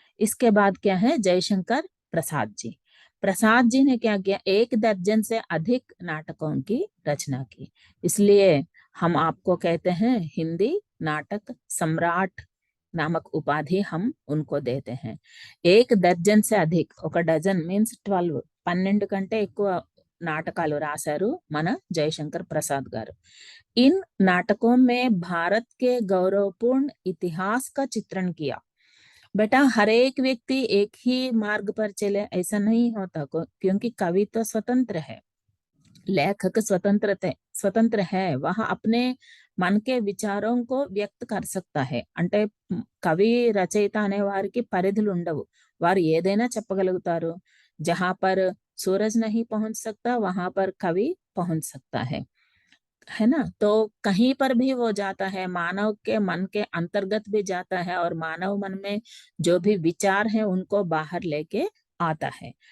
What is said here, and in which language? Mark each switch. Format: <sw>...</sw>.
<hi>इसके बाद क्या है, जयशंकर प्रसाद जी. प्रसाद जी ने क्या किया, 1 दर्जन से अधिक नाटकों की रचना की. इसलिए हम आपको कहते हैं हिंदी नाटक सम्राट नामक उपाधि हम उनको देते हैं. 1 दर्जन से अधिक,</hi> <te>ఒక డజన్ మీన్స్ 12, 12 కంటే ఎక్కువ నాటకాలు రాశారు మన జయశంకర్ ప్రసాద్ గారు.</te> <hi>इन नाटकों में भारत के गौरवपूर्ण इतिहास का चित्रण किया. बेटा हर एक व्यक्ति एक ही मार्ग पर चले ऐसा नहीं होता, क्योंकि कवि तो स्वतंत्र है, लेखक स्वतंत्र है. वह अपने मन के విచారం को వ్యక్త कर सकता है.</hi> <te>అంటే కవి రచయిత అనే వారికి పరిధులు ఉండవు, వారు ఏదైనా చెప్పగలుగుతారు.</te> <hi>जहां पर सूरज नहीं पहुंच सकता वहां पर कवि पहुंच सकता है ना. तो कहीं पर भी वो जाता है, मानव के मन के अंतर्गत भी जाता है और मानव मन में जो भी विचार है उनको बाहर लेके आता है.</hi>